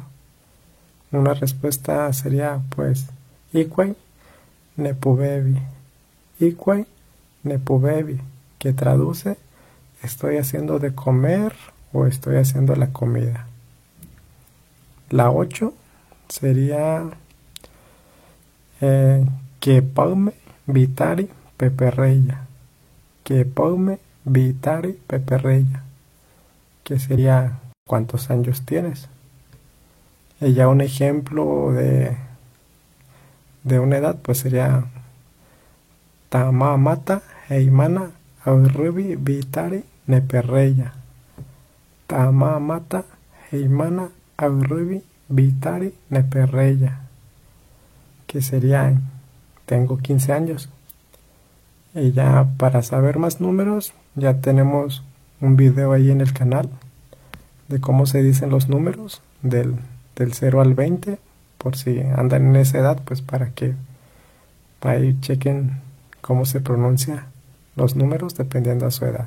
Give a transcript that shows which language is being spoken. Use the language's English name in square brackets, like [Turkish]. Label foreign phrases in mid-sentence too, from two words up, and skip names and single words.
[Spanish] Una respuesta sería pues [Huichol] Ikwai Nepubebi. Ikwai Nepubebi, [Spanish] que traduce estoy haciendo de comer o estoy haciendo la comida. La 8 sería [Huichol] que paume vitari peperreya. Que paume vitari peperreya, [Spanish] que sería ¿cuántos años tienes? Y ya un ejemplo de una edad pues sería [Huichol] Tamamata Heimana Aurrubi Vitari Neperreya. Tamamata Heimana Aurrubi Vitari Neperreya, [Spanish] que sería tengo 15 años. Y ya para saber más números ya tenemos un video ahí en el canal de cómo se dicen los números del 0 al 20, por si andan en esa edad, pues para que ahí chequen cómo se pronuncia los números dependiendo de su edad.